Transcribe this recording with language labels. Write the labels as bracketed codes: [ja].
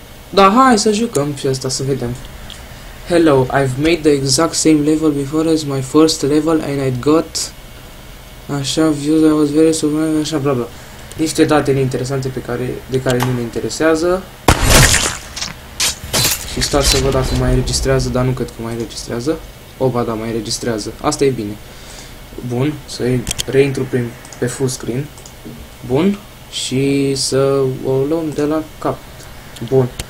[ro] Da, hai să jucăm și asta să vedem. [en] Hello, I've made the exact same level before as my first level and I got... Așa, views, I was very surprised, așa, bla bla. [ro] Niște date interesante de care nu ne interesează. Și stați să văd dacă mai înregistrează, dar nu cred că mai înregistrează. Ba da, mai înregistrează. Asta e bine. Bun, să reintru pe full screen. Bun, și să o luăm de la cap. Bun.